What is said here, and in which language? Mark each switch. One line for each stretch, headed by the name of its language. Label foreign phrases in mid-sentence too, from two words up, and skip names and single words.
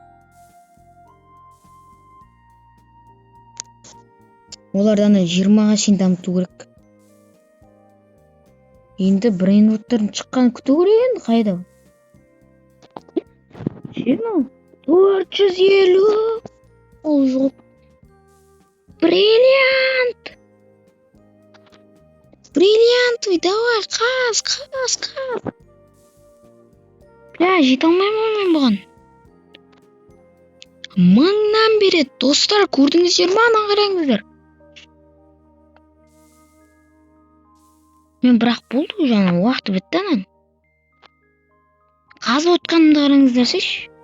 Kyrgyz: Оларды аны 20га чейин дамытуу керек. Эndi брейнроттардын чыкканын күтүү керек энди, кайда? 450. Ол жок. Бриллиант, давай, каз. Бля, жете алмаймын мен буган. 1000дан берет. Достор, көрдүңүздөр ма, ана караңыздар. Мен бирок болду уже, анан убакыты бүттү анан. Казып атканымды караңыздарчы.